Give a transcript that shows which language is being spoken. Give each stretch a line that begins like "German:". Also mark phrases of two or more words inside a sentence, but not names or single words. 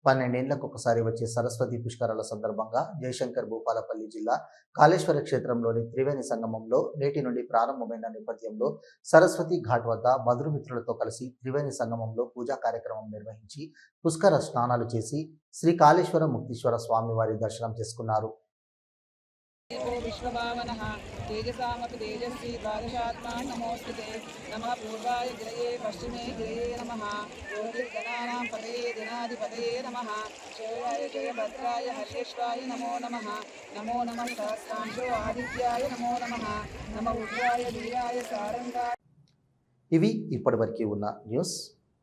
Telugu: 12 ఏళ్లకు ఒకసారి వచ్చే సరస్వతి పుష్కరాల సందర్భంగా జయశంకర్ భూపాలపల్లి జిల్లా కాళేశ్వర క్షేత్రంలోని త్రివేణి సంగమంలో నేటి నుండి ప్రారంభమైన నేపథ్యంలో సరస్వతి ఘాట్ వద్ద బంధుమిత్రులతో కలిసి త్రివేణి సంగమంలో పూజా కార్యక్రమం నిర్వహించి పుష్కర స్నానాలు చేసి శ్రీ కాళేశ్వర ముక్తీశ్వర స్వామి వారి దర్శనం చేసుకున్నారు.
Sanskrit: विश्वभावनः तेजसामपि तेजस्वी द्वादशात्मा नमोऽस्तुते नमः पूर्वाय गिरये पश्चिमे गिरये नमः योगिर्गणानां पतये दिनाधिपतये नमः जयाय जयभद्राय हर्षेश्वाय नमो नमः सहस्रांशो आदित्याय नमो नमः नमः रुद्राय वीराय सारंगाय.
Telugu: ఇవి ఇప్పటివరకు ఉన్న న్యూస్.